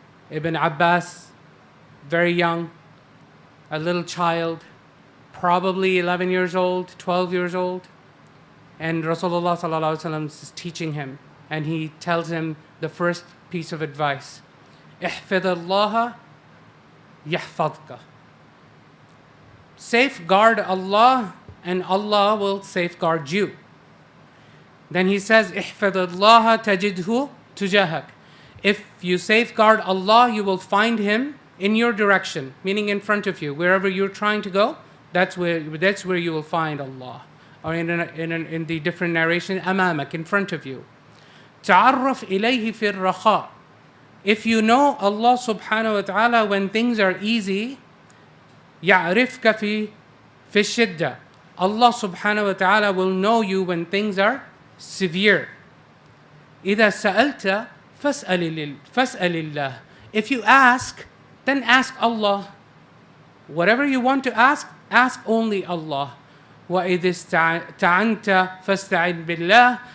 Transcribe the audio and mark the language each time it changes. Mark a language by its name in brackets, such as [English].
[English] Ibn Abbas, very young, a little child, probably 11 years old, 12 years old, and Rasulullah sallallahu alaihi wasallam is teaching him, and he tells him the first piece of advice: [Arabic] احفظ الله يحفظك. [English] Safeguard Allah, and Allah will safeguard you. Then he says, [Arabic] احفظ الله تجده تجاهك. [English] If you safeguard Allah, you will find Him in your direction, meaning in front of you. Wherever you're trying to go, that's where you will find Allah. Or in the different narration, [Arabic] أمامك, [English] in front of you. [Arabic] تعرف إليه في الرخاء. [English] If you know Allah subhanahu wa ta'ala when things are easy, [Arabic] يعرفك في الشدة. [English] Allah subhanahu wa ta'ala will know you when things are severe. [Arabic] إذا سألت فاسأل الله. [English] If you ask, then ask Allah. Whatever you want to ask only Allah. [Arabic] وإذا استعنت فاستعن بالله.